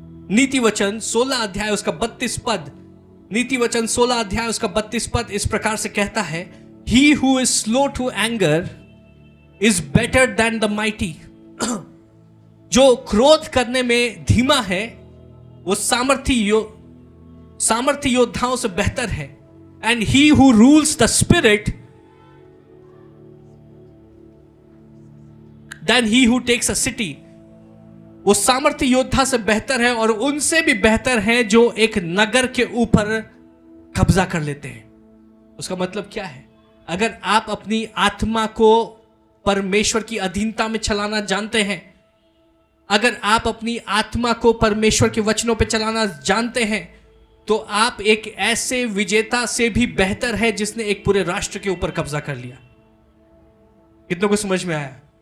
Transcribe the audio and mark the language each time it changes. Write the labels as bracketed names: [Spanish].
[Hindi] नीति वचन 16 अध्याय उसका 32 पद, नीति वचन 16 अध्याय उसका 32 पद इस प्रकार से कहता है, [English] He who is slow to anger is better than the mighty। [Hindi] जो क्रोध करने में धीमा है वो सामर्थी योद्धाओं से बेहतर है। [English] and he who rules the spirit than he who takes a city। [Hindi] वो सामर्थी योद्धा से बेहतर है और उनसे भी बेहतर है जो एक नगर के ऊपर कब्जा कर लेते हैं। उसका मतलब क्या है? अगर आप अपनी आत्मा को परमेश्वर की अधीनता में चलाना जानते हैं, अगर आप अपनी आत्मा को परमेश्वर के वचनों पे चलाना जानते हैं, तो आप एक ऐसे विजेता से भी बेहतर है जिसने एक पूरे राष्ट्र के ऊपर कब्जा कर लिया। कितनों को समझ में आया?